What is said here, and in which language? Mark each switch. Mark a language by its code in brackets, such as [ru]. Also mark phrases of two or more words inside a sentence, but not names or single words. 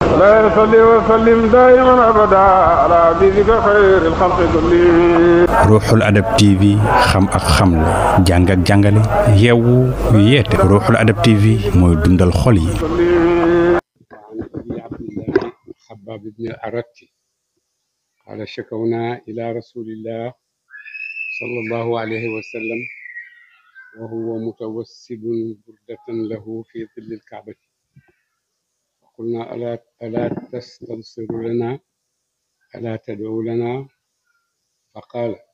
[ar] لا يصلي وسلم دائما ابدا على حبيبك خير الخلق كلهم. [wo] Ruuxul Adab TV xam ak xamle jàng ak jàngale yeewu yeete Ruuxul Adab TV mooy dundal xol yi. [ar] خباب بن الأرت قال شكونا إلى رسول الله صلى الله عليه وسلم وهو متوسد بردة له في ظل الكعبة فقلنا ألا تستنصر لنا ألا تدعو لنا فقال